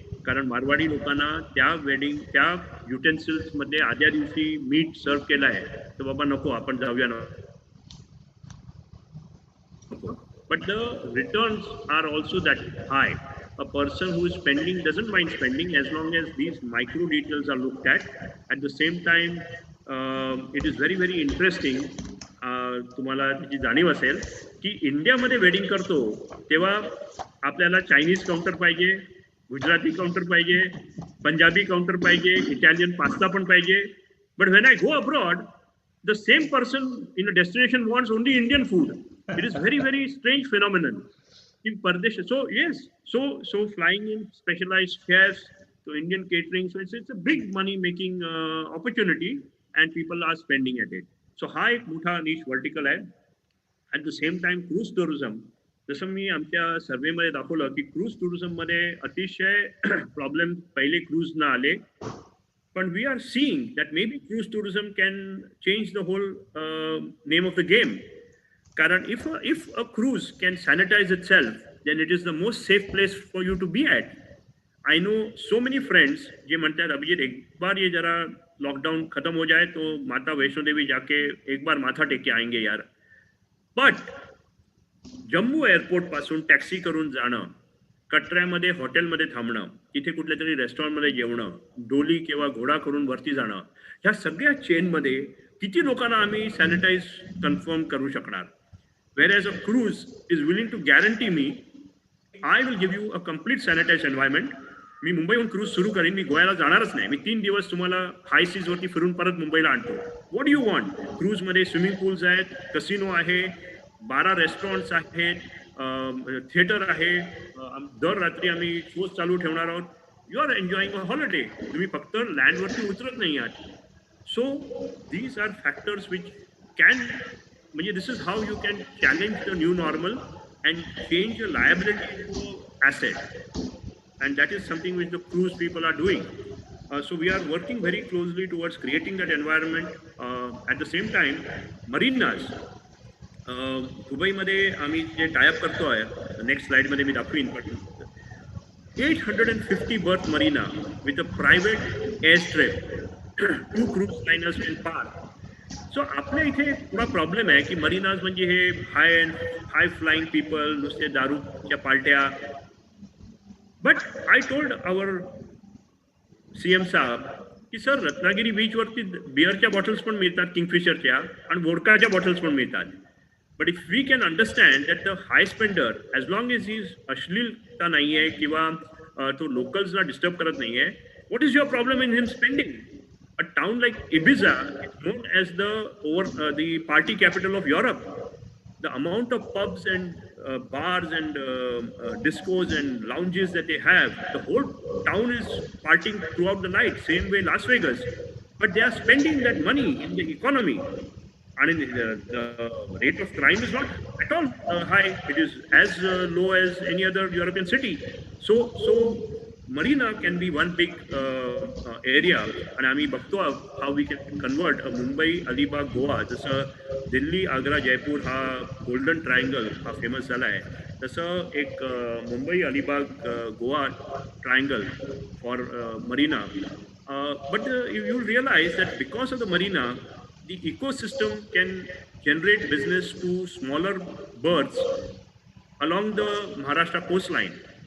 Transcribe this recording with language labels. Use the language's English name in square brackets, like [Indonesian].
[Marathi] कारण मारवाडी लोकांना त्या युटेन्सिल्स मध्ये आदल्या दिवशी मीट सर्व केलं आहे तर बाबा नको आपण जाऊया नको. [English] But the returns are also that high. A person who is spending doesn't mind spending as long as these micro details are looked at. At the same time, it is very interesting. [Marathi] तुम्हाला त्याची जाणीव असेल की इंडियामध्ये wedding करतो तेव्हा आपल्याला Chinese counter पाहिजे, गुजराती काउंटर पाहिजे, पंजाबी काउंटर पाहिजे, इटालियन पास्ता पण पाहिजे. [English] But when I go abroad, the same person in a destination wants only Indian food. It is very strange phenomenon. In Pradesh, so yes, so flying in specialized chefs to Indian catering, so it's a big money making opportunity, and people are spending at it. So [Marathi] हा एक मोठा niche vertical आहे. [English] At the same time, cruise tourism [Marathi] जसं मी आमच्या सर्व्हेमध्ये दाखवलं की cruise टुरिझममध्ये अतिशय problem पहिले क्रूजना आले. [English] पण we are seeing that maybe cruise tourism can change the whole name of the game. कारण if a cruise can sanitize itself, then it is the most safe place for you to be at. I know so many friends [Marathi] जे म्हणतात [Hindi] अभिजीत एक बार ये जरा lockdown खत्म हो जाए तो माता वैष्णो देवी जाके एक बार माथा टेक के आएंगे यार. [Marathi] बट जम्मू एअरपोर्ट पासून टॅक्सी करून जाणं, कटऱ्यामध्ये हॉटेलमध्ये थांबणं, तिथे कुठल्या तरी रेस्टॉरंटमध्ये जेवणं, डोली किंवा घोडा करून वरती जाणं, ह्या सगळ्या चेनमध्ये किती लोकांना आम्ही सॅनिटाईज कन्फर्म करू शकणार. [English] Whereas a cruise is willing to guarantee me, I will give you a complete sanitized environment. [Marathi] मी मुंबईहून क्रूज सुरू करीन, मी गोव्याला जाणारच नाही. मी 3 दिवस तुम्हाला हाय सीज वरती फिरून परत मुंबईला आणतो. [English] What do you want? [Marathi] Cruise मध्ये स्विमिंग पूल्स आहेत, कसिनो आहे, 12 रेस्टॉरंट्स आहेत, थिएटर आहे, दर रात्री आम्ही शोज चालू ठेवणार आहोत. [English] You are enjoying a holiday. [Marathi] तुम्ही फक्त लँडवरती उतरत नाही आहात. [English] So these are factors which can, म्हणजे this is how you can challenge the new normal and change a liability to asset. And that is something which the cruise people are doing. So we are working very closely towards creating that environment. At the same time, marinas, [Marathi] दुबईमध्ये आम्ही जे tie up करतो आहे, next स्लाइडमध्ये मी दाखवीन, पण [English] 850 berth marina with a private airstrip, 2 cruise liners can park. [Marathi] So आपल्या इथे थोडा प्रॉब्लेम आहे की मरीनाज म्हणजे हे हाय फ्लाइंग पीपल, नुसते दारूच्या पार्ट्या. [English] but I told our CM साहेब [Marathi] की सर, रत्नागिरी बीचवरती बिअरच्या बॉटल्स पण मिळतात, किंगफिशरच्या, आणि वोडकाच्या बॉटल्स पण मिळतात. [English] but if we can understand that the high spender, as long as ही [Marathi] अश्लीलता नाही आहे किंवा तो लोकल्सला डिस्टर्ब करत नाही आहे, [English] What is your problem in him spending? A town like Ibiza is known as the party capital of Europe. The amount of pubs and bars and discos and lounges that they have, the whole town is partying throughout the night, same way Las Vegas. But they are spending that money in the economy. And the rate of crime is not at all high. It is as low as any other European city. So Marina can be one big area, and [Marathi] आम्ही बघतो [English] how we can convert a Mumbai, Alibag, Goa. [Marathi] जसं दिल्ली, आग्रा, जयपूर हा golden triangle हा famous झाला आहे, तसं एक Mumbai, Alibag, Goa [English] Triangle for marina. But you will realize that because of the marina, the ecosystem can generate business to smaller berths along the Maharashtra coastline.